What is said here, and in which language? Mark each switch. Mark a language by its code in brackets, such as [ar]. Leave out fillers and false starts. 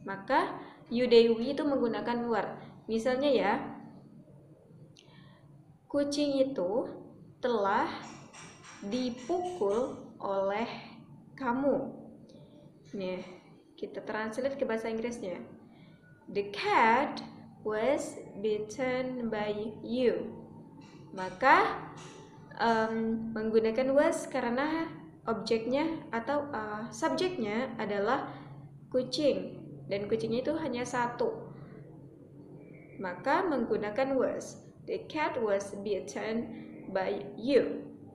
[id] Maka you, they, we itu menggunakan were. Misalnya ya, kucing itu telah dipukul oleh kamu. Nih, kita translate ke bahasa Inggrisnya. [en] The cat was bitten by you. [id] Maka menggunakan was karena objeknya atau subjeknya adalah kucing dan kucingnya itu hanya satu. Maka menggunakan was. [en] The cat was bitten by you.